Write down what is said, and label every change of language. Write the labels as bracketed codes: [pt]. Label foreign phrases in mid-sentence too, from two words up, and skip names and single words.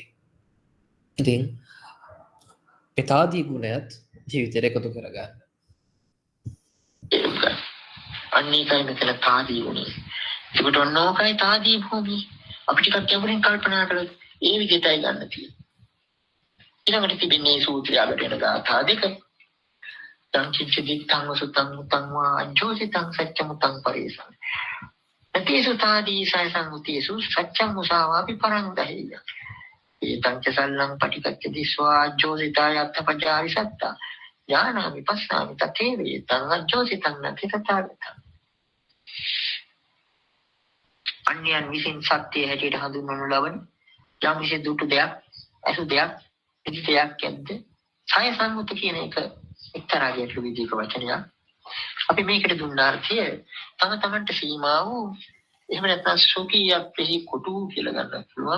[si] ඉතින් එතාදී ගුණයත් ජීවිතයට එකතු කරගන්න. අන්න ඒකයි මෙතන තාදී ගුණය. ඒකට ඔන්නෝකයි තාදී භූමිය. අපි ටිකක් ගැඹුරින් කල්පනා කළොත් ඒ විදිහටයි ගන්න තියෙන්නේ. ඊළඟට තිබෙන්නේ සූත්‍රය අගට එන ගාථා දෙක. [pi] සංචිච්චදිත්තං වසුතං මුතං වා අජ්ජෝසිතං සච්චමුතං පරේසං. තේසු තාදී සයසංගුතේසු සච්චං මුසාවාපි පරං දහෙය. ඒතං ච සල්ලං පටිකච්ච දිස්වා අජ්ජෝසිතාය අත්තපජාරි සත්තා. ඥානාමි පස්සාමි තතේ වේතං අජ්ජෝසිතං නති තථාගතං. [si] අන්‍යයන් විසින් සත්‍ය හැටියට හඳුන්වනු ලබන යම් විශේෂ දුටු දෙයක්, අසු දෙයක්, ඉදි දෙයක් ඇද්ද? සය සංගත කියන එක එක්තරා ගැටළු විදිහක වචනයක්. අපි මේකට දුන්න අර්ථය තම තමන්ට සීමා වූ එහෙම නැත්නම් සුඛියක් පිළි කොටු කියලා ගන්න පුළුවන්.